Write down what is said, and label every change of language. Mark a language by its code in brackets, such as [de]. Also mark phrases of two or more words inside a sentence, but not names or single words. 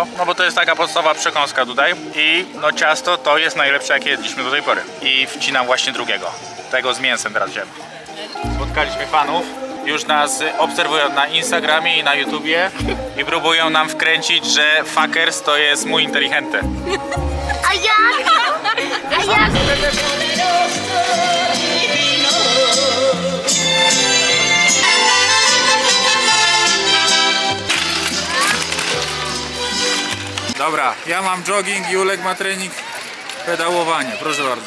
[pl] No bo to jest taka podstawowa przekąska tutaj. I no ciasto to jest najlepsze, jakie jedliśmy do tej pory. I wcinam właśnie drugiego. Tego z mięsem teraz wziąłem. Spotkaliśmy fanów. Już nas obserwują na Instagramie i na YouTubie. I próbują nam wkręcić, że fuckers to jest [es] muy inteligente. [pl] A ja? A ja? Dobra, ja mam jogging, Julek ma trening pedałowania, proszę bardzo.